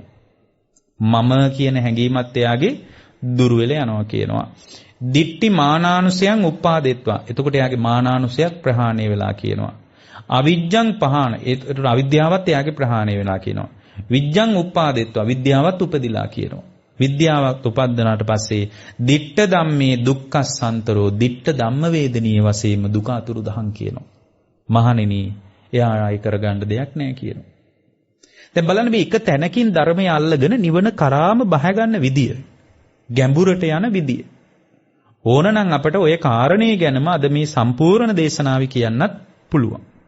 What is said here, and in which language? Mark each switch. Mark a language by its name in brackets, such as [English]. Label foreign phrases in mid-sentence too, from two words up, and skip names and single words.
[Sinhala] මම කියන හැඟීමත් එයාගේ දුරු වෙලා යනවා කියනවා. [Pali] දිට්ටි මානානුසයන් උපාදෙත්වා. [Sinhala] එතකොට එයාගේ මානානුසයක් ප්‍රහාණය වෙලා කියනවා. [Pali] අවිජ්ජං පහාන. [Sinhala] ඒකට අවිද්‍යාවත් එයාගේ ප්‍රහාණය වෙලා කියනවා. [Pali] විජ්ජං උපාදෙත්වා. [Sinhala] විද්‍යාවත් උපදිලා කියනවා. විද්‍යාවත් උපද්දනාට පස්සේ [Pali] දිට්ඨ ධම්මේ දුක්ඛසන්තරෝ දිට්ඨ ධම්ම වේදනීය [Sinhala] වශයෙන්ම දුක අතුරු දහන් කියනවා. මහණෙනි එයා ආයි කරගන්න දෙයක් නැහැ කියනවා. දැන් බලන්න මේ එක තැනකින් ධර්මය අල්ලගෙන නිවන කරාම බහ ගන්න විදිය. ගැඹුරට යන විදිය. ඕනනම් අපට ඔය කාරණේ ගැනම අද මේ සම්පූර්ණ දේශනාව කියන්නත් පුළුවන්.